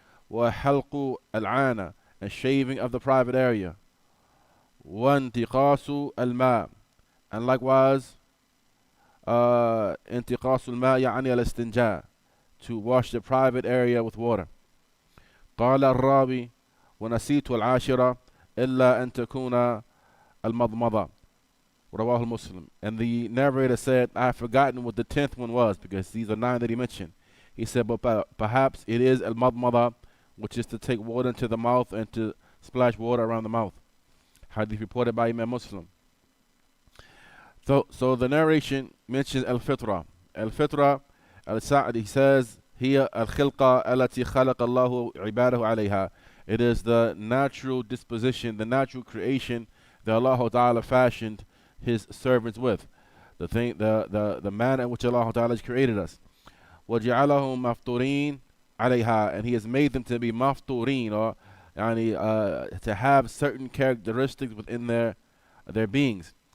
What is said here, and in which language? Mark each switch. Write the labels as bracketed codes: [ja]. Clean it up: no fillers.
[ar] وحلق العانة, [en] and shaving of the private area. [ar] وانتقاص الماء, [en] and likewise [ar] انتقاص الماء يعني الاستنجاء, [en] to wash the private area with water. [ar] قال الراوي ونسيت العاشرة إلا أن تكون المضمضة رواه Muslim. [en] And the narrator said, I have forgotten what the 10th one was, because these are 9 that he mentioned. He said, but perhaps it is al-madmada, which is to take water into the mouth and to splash water around the mouth. Hadith reported by Imam Muslim. So the narration mentions al-fitra. Al-fitra, al-Sa'di, he says, [ar] هي الخلقة التي خلق الله عباده عليها. [en] It is the natural disposition, the natural creation that Allah Ta'ala fashioned His servants with. The manner in which Allah Ta'ala has created us. [ar] وَجَعَلَهُمْ مَفْطُورِينَ عَلَيْهَا, [en] and He has made them to be maftureen, or to have certain characteristics within their beings.